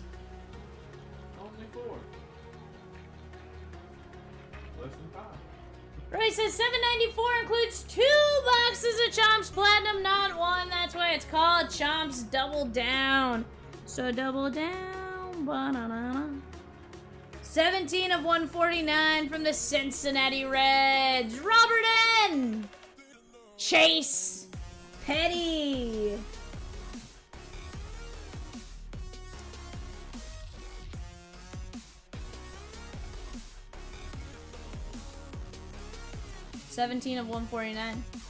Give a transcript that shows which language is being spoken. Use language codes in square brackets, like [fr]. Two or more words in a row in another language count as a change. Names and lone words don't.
[en] Only 4. Less than 5. Roy says 794 includes 2 boxes of Chomps Platinum, not 1. That's why it's called Chomps Double Down. So double down. Ba-na-na-na. 17 of 149 from the Cincinnati Reds. Robert N. Chase Petty. $17 of 149.